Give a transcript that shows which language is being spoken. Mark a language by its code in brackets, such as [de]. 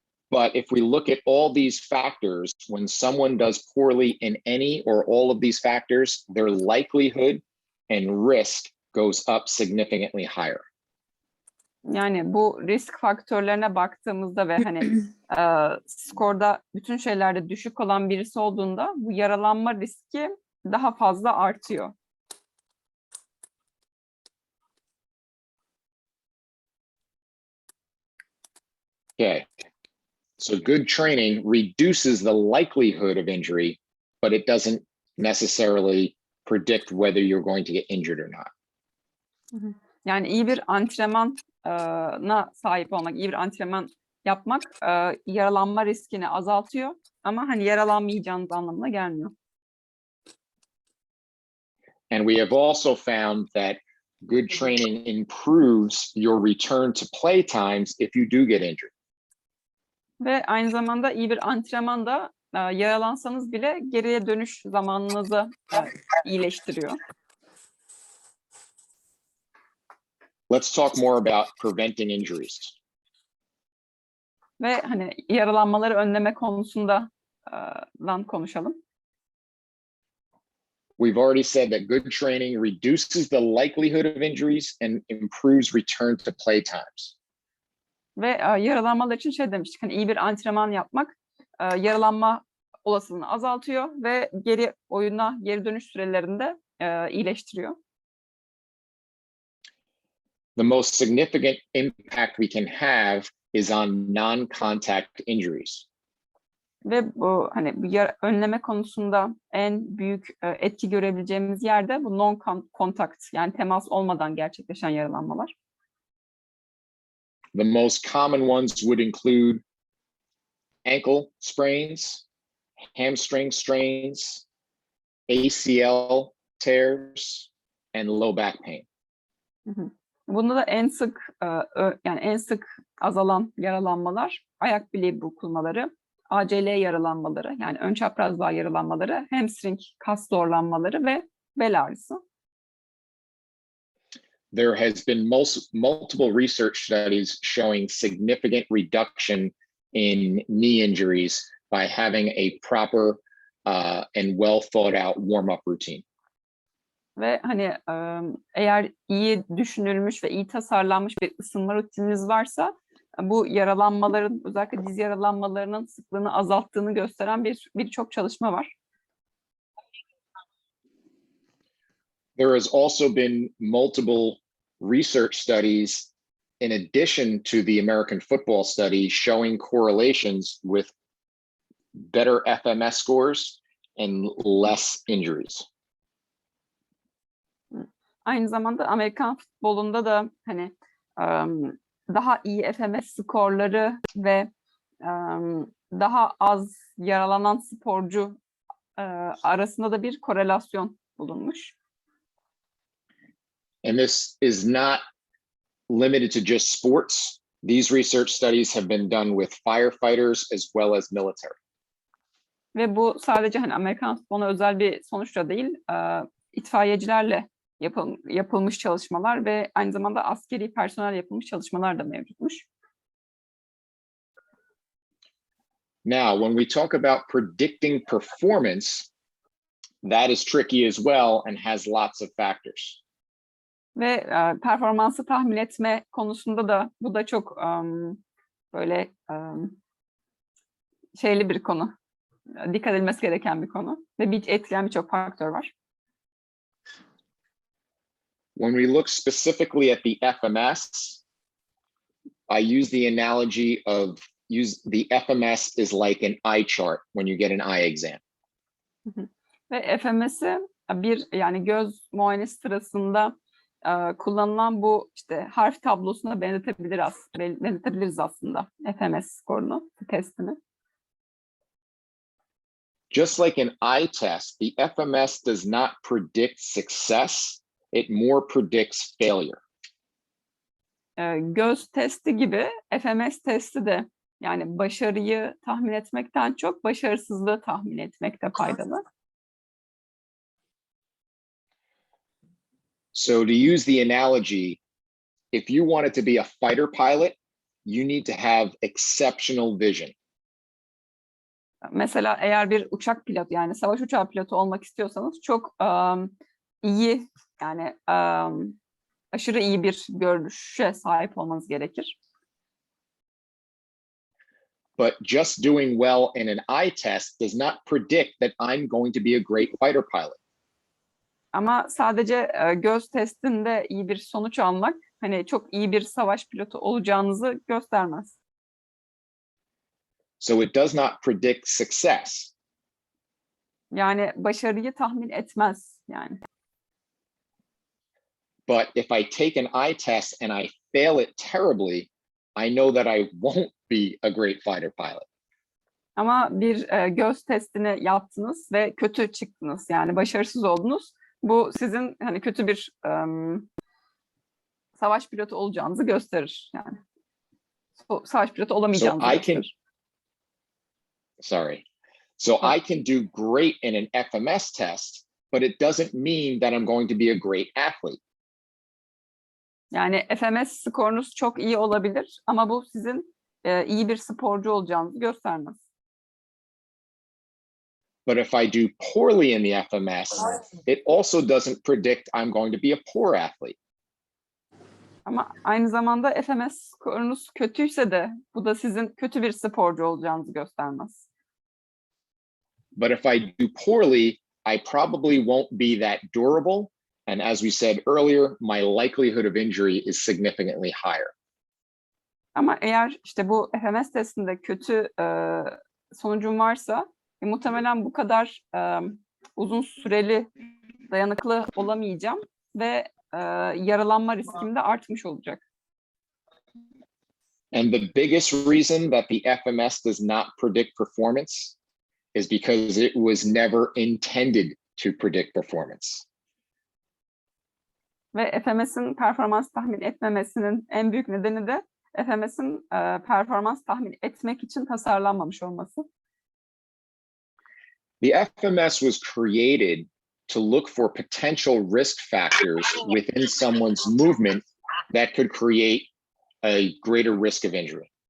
[en] But if we look at all these factors, when someone does poorly in any or all of these factors, their likelihood and risk goes up significantly higher. [tr] Yani bu risk faktörlerine baktığımızda ve hani skorda bütün şeylerde düşük olan birisi olduğunda bu yaralanma riski daha fazla artıyor. [en] Okay. So good training reduces the likelihood of injury, but it doesn't necessarily predict whether you're going to get injured or not. [tr] Yani iyi bir antrenmana sahip olmak, iyi bir antrenman yapmak yaralanma riskini azaltıyor ama hani yaralanmayacağınız anlamına gelmiyor. [en] And we have also found that good training improves your return to play times if you do get injured. [tr] Ve aynı zamanda iyi bir antrenman da yaralansanız bile geriye dönüş zamanınızı iyileştiriyor. [en] Let's talk more about preventing injuries. [tr] Ve hani yaralanmaları önleme konusunda konuşalım. [en] We've already said that good training reduces the likelihood of injuries and improves return to play times. [tr] Ve yaralanmalar için şey demiştik, hani iyi bir antrenman yapmak yaralanma olasılığını azaltıyor ve oyuna geri dönüş sürelerini de iyileştiriyor. [en] The most significant impact we can have is on non-contact injuries. [tr] Ve bu hani önleme konusunda en büyük etki görebileceğimiz yerde bu non-contact, yani temas olmadan gerçekleşen yaralanmalar. [en] The most common ones would include ankle sprains, hamstring strains, ACL tears, and low back pain. [tr] Bunda da en sık azalan yaralanmalar ayak bileği burkulmaları, ACL yaralanmaları, yani ön çapraz bağ yaralanmaları, hamstring kas zorlanmaları ve bel ağrısı. [en] There has been multiple research studies showing significant reduction in knee injuries by having a proper and well thought out warm-up routine. [tr] Ve hani eğer iyi düşünülmüş ve iyi tasarlanmış bir ısınma rutininiz varsa bu yaralanmaların, özellikle diz yaralanmalarının sıklığını azalttığını gösteren birçok çalışma var. [en] There has also been multiple research studies in addition to the American football study showing correlations with better FMS scores and less injuries. [tr] Aynı zamanda Amerikan futbolunda da hani daha iyi FMS skorları ve daha az yaralanan sporcu arasında da bir korelasyon bulunmuş. [en] And this is not limited to just sports. These research studies have been done with firefighters as well as military. [tr] Ve bu sadece hani Amerikan futboluna özel bir sonuç da değil, itfaiyecilerle yapılmış çalışmalar ve aynı zamanda askeri personel yapılmış çalışmalar da mevcutmuş. [en] Now, when we talk about predicting performance, that is tricky as well and has lots of factors. [tr] Ve performansı tahmin etme konusunda da bu da çok böyle şeyli bir konu. Dikkat edilmesi gereken bir konu. Ve etkileyen birçok faktör var. [en] When we look specifically at the FMS, I use the analogy of the FMS is like an eye chart when you get an eye exam. [tr] Ve FMS'i yani göz muayenesi sırasında kullanılan bu işte harf tablosuna benzetebiliriz aslında FMS skorunu, testini. [en] Just like an eye test, the FMS does not predict success, it more predicts failure. [tr] Göz testi gibi FMS testi de yani başarıyı tahmin etmekten çok başarısızlığı tahmin etmekte faydalı. [en] So to use the analogy, if you wanted to be a fighter pilot, you need to have exceptional vision. [tr] Mesela eğer bir uçak pilotu yani savaş uçağı pilotu olmak istiyorsanız çok iyi yani aşırı iyi bir görüşe sahip olmanız gerekir. [en] But just doing well in an eye test does not predict that I'm going to be a great fighter pilot. [tr] Ama sadece göz testinde iyi bir sonuç almak hani çok iyi bir savaş pilotu olacağınızı göstermez. [en] So it does not predict success. [tr] Yani başarıyı tahmin etmez yani. [en] But if I take an eye test and I fail it terribly, I know that I won't be a great fighter pilot. [tr] Ama bir göz testini yaptınız ve kötü çıktınız yani başarısız oldunuz. Bu sizin hani kötü bir savaş pilotu olacağınızı gösterir yani. Savaş pilotu olamayacağınızı gösterir. [en] So I can do great in an FMS test, but it doesn't mean that I'm going to be a great athlete. [tr] Yani FMS skorunuz çok iyi olabilir ama bu sizin iyi bir sporcu olacağınızı göstermez. [en] But if I do poorly in the FMS, it also doesn't predict I'm going to be a poor athlete. [tr] Ama aynı zamanda FMS skorunuz kötüyse de bu da sizin kötü bir sporcu olacağınızı göstermez. [en] But if I do poorly, I probably won't be that durable. And as we said earlier, my likelihood of injury is significantly higher. [tr] Ama eğer işte bu FMS testinde kötü sonucum varsa muhtemelen bu kadar uzun süreli dayanıklı olamayacağım ve yaralanma riskim de artmış olacak. [en] And the biggest reason that the FMS does not predict performance is because it was never intended to predict performance. [tr] Ve FMS'in performans tahmin etmemesinin en büyük nedeni de FMS'in performans tahmin etmek için tasarlanmamış olması. [en] The FMS was created to look for potential risk factors within someone's movement that could create a greater risk of injury.